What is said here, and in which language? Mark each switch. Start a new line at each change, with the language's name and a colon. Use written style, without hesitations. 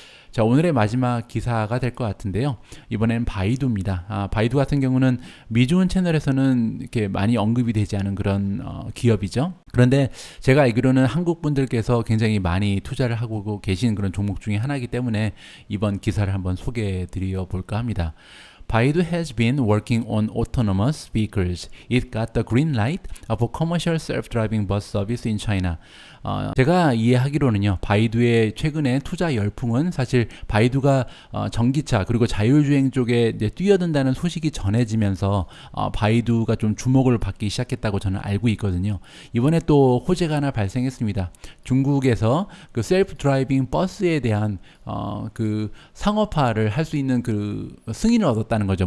Korean: 자, 오늘의 마지막 기사가 될 것 같은데요. 이번엔 바이두입니다. 바이두 같은 경우는 미주은 채널에서는 이렇게 많이 언급이 되지 않은 그런 기업이죠. 그런데 제가 알기로는 한국 분들께서 굉장히 많이 투자를 하고 계신 그런 종목 중에 하나이기 때문에 이번 기사를 한번 소개해 드려 볼까 합니다.
English: Baidu has been working on autonomous vehicles. It got the green light of a commercial self-driving bus service in China.
Korean: 제가 이해하기로는요. 바이두의 최근의 투자 열풍은 사실 바이두가 전기차 그리고 자율주행 쪽에 이제 뛰어든다는 소식이 전해지면서 바이두가 좀 주목을 받기 시작했다고 저는 알고 있거든요. 이번에 또 호재가 하나 발생했습니다. 중국에서 그 셀프 드라이빙 버스에 대한 그 상업화를 할 수 있는 그 승인을 얻었다는 거죠.